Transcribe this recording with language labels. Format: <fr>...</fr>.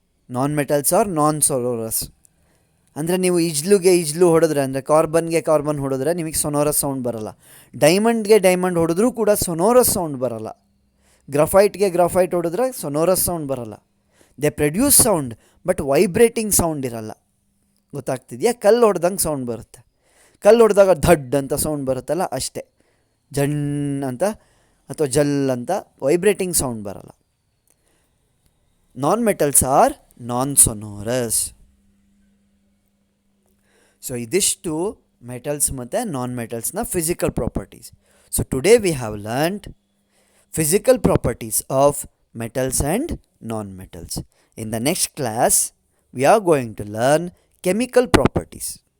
<en>Non-metals are non-sonorous.</en> <kn>ಅಂದರೆ ನೀವು ಇಜ್ಲು ಹೊಡೆದ್ರೆ, ಅಂದರೆ ಕಾರ್ಬನ್ ಹೊಡೆದ್ರೆ ನಿಮಗೆ ಸೊನೋರಸ್ ಸೌಂಡ್ ಬರೋಲ್ಲ. ಡೈಮಂಡ್ ಹೊಡೆದ್ರೂ ಕೂಡ ಸೊನೋರಸ್ ಸೌಂಡ್ ಬರೋಲ್ಲ. ಗ್ರಫೈಟ್ ಹೊಡೆದ್ರೆ ಸೊನೋರಸ್ ಸೌಂಡ್ ಬರೋಲ್ಲ.</kn> <en>They produce sound, but vibrating sound ಇರಲ್ಲ.</en> <kn>ಗೊತ್ತಾಗ್ತಿದೆಯಾ? ಕಲ್ಲು ಹೊಡೆದಂಗೆ ಸೌಂಡ್ ಬರುತ್ತೆ. ಕಲ್ಲು ಹೊಡೆದಾಗ ಧಡ್ ಅಂತ ಸೌಂಡ್ ಬರುತ್ತಲ್ಲ, ಅಷ್ಟೇ. ಜಣ್ ಅಂತ ಅಥವಾ ಜಲ್ ಅಂತ ವೈಬ್ರೇಟಿಂಗ್ ಸೌಂಡ್ ಬರಲ್ಲ.</kn> <en>non-metals are non-sonorous.</en> <kn>ಸೊ ಇದಿಷ್ಟು ಮೆಟಲ್ಸ್ ಮತ್ತು ನಾನ್-ಮೆಟಲ್ಸ್ನ physical properties.</kn> <en>So today we have learned physical properties of metals and non-metals. In the next class we are going to learn chemical properties.</en>